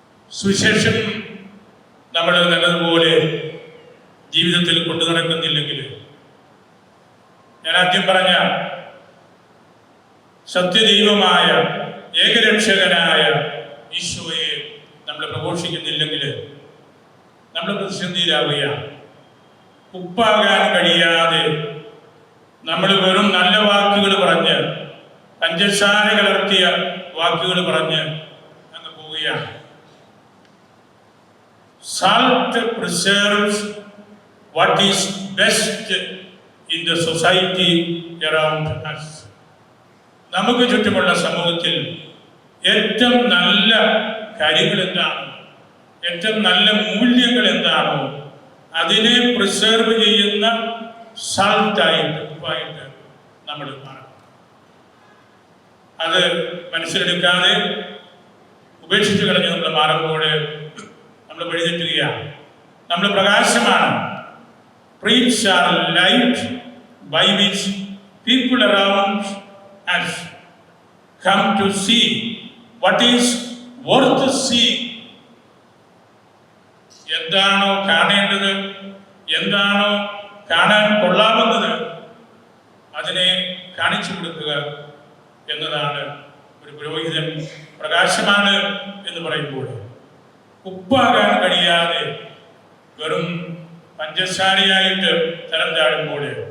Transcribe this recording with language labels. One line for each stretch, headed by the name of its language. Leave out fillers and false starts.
Malayalam: സുവിശേഷം നമ്മൾ നല്ലതുപോലെ ജീവിതത്തിൽ കൊണ്ടു നടക്കുന്നില്ലെങ്കിൽ, ഞാൻ ആദ്യം പറഞ്ഞ സത്യദൈവമായ ഏകരക്ഷകനായ ഈശോയെ നമ്മൾ പ്രഘോഷിക്കുന്നില്ലെങ്കിൽ നമ്മൾ പ്രതിസന്ധിയിലാവുകയാണ്. ഉപ്പാകാൻ കഴിയാതെ നമ്മൾ വെറും നല്ല വാക്കുകൾ പറഞ്ഞ്, പഞ്ചസാര കലർത്തിയ വാക്കുകൾ പറഞ്ഞ് അങ്ങ് പോവുകയാണ്.
English: Salt preserves what is best in the society around us.
Malayalam: നമുക്ക് ചുറ്റുമുള്ള സമൂഹത്തിൽ ഏറ്റവും നല്ല കാര്യങ്ങൾ എന്താണോ, ഏറ്റവും നല്ല മൂല്യങ്ങൾ എന്താണോ അതിനെ പ്രിസർവ് ചെയ്യുന്ന സാൾട്ടായിട്ട്, ഉപ്പായിട്ട് നമ്മൾ മാറും. അത് മനസ്സിലെടുക്കാതെ ഉപേക്ഷിച്ച് കളഞ്ഞ് നമ്മൾ മാറുമ്പോൾ നമ്മൾ വഴിതെറ്റുകയാണ്. നമ്മൾ പ്രകാശമാണ്.
English: Preach our light by which people around us come to see what is worth seeing.
Malayalam: എന്താണോ കാണേണ്ടത്, എന്താണോ കാണാൻ കൊള്ളാവുന്നത്, അതിനെ കാണിച്ചു കൊടുക്കുക എന്നതാണ് ഒരു പുരോഹിതൻ പ്രകാശമാണ് എന്ന് പറയുമ്പോൾ. ഉപ്പാകാൻ കഴിയാതെ വെറും പഞ്ചസാരയായിട്ട് തരം താഴുമ്പോൾ,